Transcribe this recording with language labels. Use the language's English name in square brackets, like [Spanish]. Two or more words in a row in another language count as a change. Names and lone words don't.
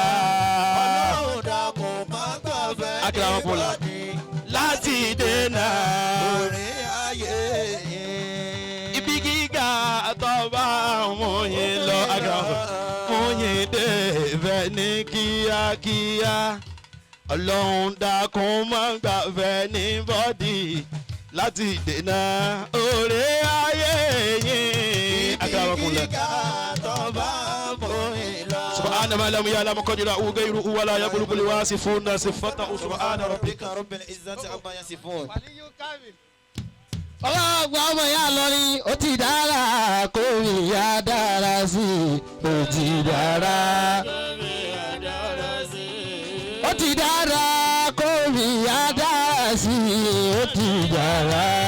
[Yoruba] Akíramọ́pọ̀lá láti dènà orí ayé ibi gíga tó bá mú yín lọ mú yín débẹ̀ ní kíákíá ọlọ́run dákun má gbàfẹ́ ní bọ́dì láti dènà orí ayé yín. [Arabic] Akíramọ́pọ̀lá سبحان ما لم يعلم قدره غيره ولا يبلغ الواصفون صفته سبحان ربك رب العزة عما يصفون. [Yoruba] ọlọ́gbà ọmọ ìyá Ìlọrin ó ti dára kó ìyá dára sí i ó ti dára ó ti dára kó ìyá dára sí i ó ti dára